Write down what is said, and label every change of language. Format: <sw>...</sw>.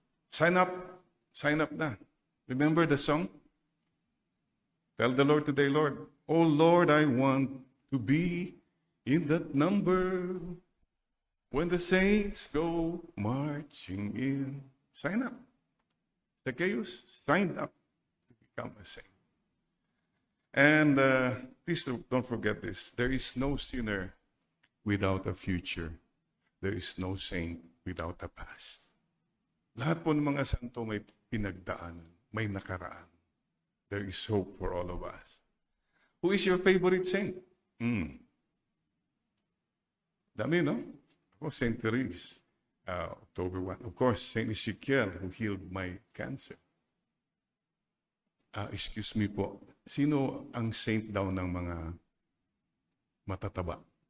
<en>Sign up na. Remember the song? Tell the Lord today, Lord, oh Lord, I want to be in that number when the saints go marching in. Sign up. Zacchaeus signed up to become a saint. And please don't forget this. There is no sinner without a future. there is no saint without a past.</en> <tl>Lahat po ng mga santo may pinagdaanan, may nakaraan.</tl> <en>There is hope for all of us. Who is your favorite saint?</en> <tl>Dami, no? Ako, Saint Therese, October 1.</tl> <en>Of course, Saint Ezekiel, who healed my cancer. Excuse me</en> <tl>po, sino ang saint daw ng mga matataba?</tl>